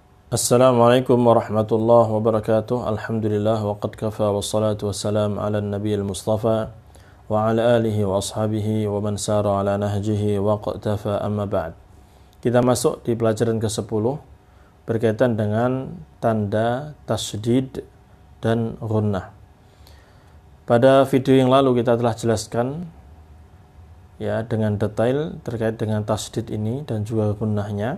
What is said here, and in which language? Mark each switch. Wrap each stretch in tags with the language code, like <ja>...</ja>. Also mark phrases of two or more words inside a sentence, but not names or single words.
<ar>السلام عليكم ورحمة الله وبركاته. الحمد لله وقد كفى والصلاة والسلام على النبي المصطفى وعلى آله وأصحابه ومن سار على نهجه وقطف أما بعد.</ar> <id>Kita masuk di pelajaran ke-10 berkaitan dengan tanda tasydid dan ghunnah. Pada video yang lalu kita telah jelaskan ya dengan detail terkait dengan tasydid ini dan juga ghunnahnya.</id>